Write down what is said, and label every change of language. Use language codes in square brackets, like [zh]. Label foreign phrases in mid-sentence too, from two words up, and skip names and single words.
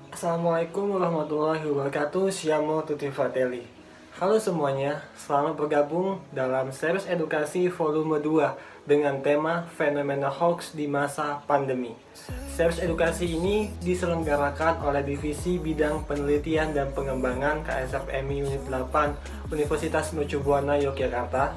[ar] السلام عليكم ورحمة الله وبركاته. [it] Siamo tutti fratelli. [id] Halo semuanya, selamat bergabung dalam series edukasi volume 2 dengan tema fenomena hoax di masa pandemi. Series edukasi ini diselenggarakan oleh Divisi Bidang Penelitian dan Pengembangan KSFMI Unit 8 Universitas Mercu Buana Yogyakarta.